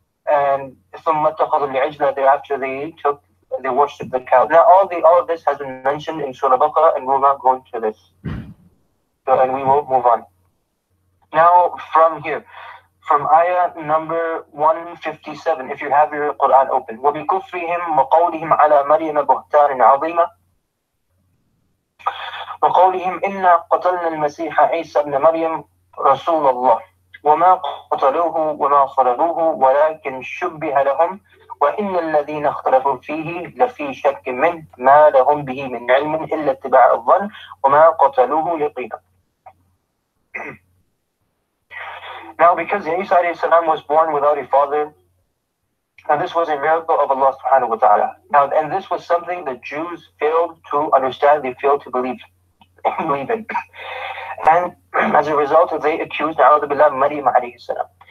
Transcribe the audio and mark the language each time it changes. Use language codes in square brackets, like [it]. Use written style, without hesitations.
[en] And [ar] ثُمَّ اتَّخَذُوا الْعِجْلَ, [en] thereafter they worshipped the cow. Now all of this has been mentioned in Surah Baqarah, and we'll not go into this. So, and we will move on. Now from here, from ayah number 157, if you have your Quran open. [ar] وَبِكُفْرِهِمْ وَقَوْلِهِمْ عَلَى مَرْيَمَ بُهْتَانٍ عَظِيمًا وقولهم إنا قتلنا المسيح عيسى ابن مريم رسول الله وما قتلوه وما صلبوه ولكن شبه لهم وإن الذين اختلفوا فيه لفي شك منه ما لهم به من علم إلا اتباع الظن وما قتلوه يقينا. [en] Now because Isa alayhi salam was born without a father, now this was a miracle of Allah subhanahu wa ta'ala. Now, and this was something the Jews failed to understand, they failed to believe in. And as a result, they accused A'udhu Billah Maryam alayhi salam.